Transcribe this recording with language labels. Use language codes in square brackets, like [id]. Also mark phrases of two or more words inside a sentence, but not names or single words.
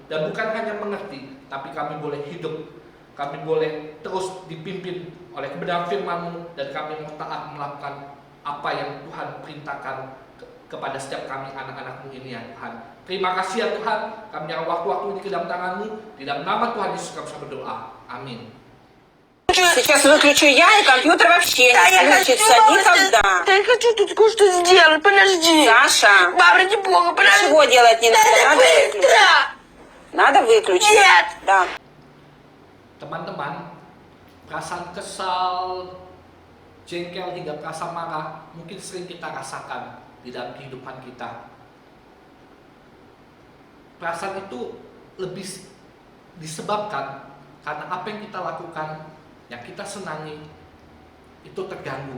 [id] Dan bukan hanya mengerti, tapi kami boleh hidup. Kami boleh terus dipimpin oleh kebenaran firman-Mu dan kami mau taat melakukan apa yang Tuhan perintahkan kepada setiap kami anak-anak-Mu ini ya Tuhan. Terima kasih ya Tuhan, kami yang waktu-waktu ini ke dalam tangan-Mu. Di dalam nama Tuhan Yesus kami berdoa. Amin. [ru] Сейчас выключу я, и компьютер вообще не включится никогда. Да я хочу тут кое-что сделать, подожди. Саша, Баб, ради бога, подожди. ничего делать не надо, надо выключить. Да. Надо выключить. Нет. Да. [id] Teman-teman, perasaan kesal, jengkel hingga perasaan marah mungkin sering kita rasakan di dalam kehidupan kita. Perasaan itu lebih disebabkan karena apa yang kita lakukan, yang kita senangi itu terganggu.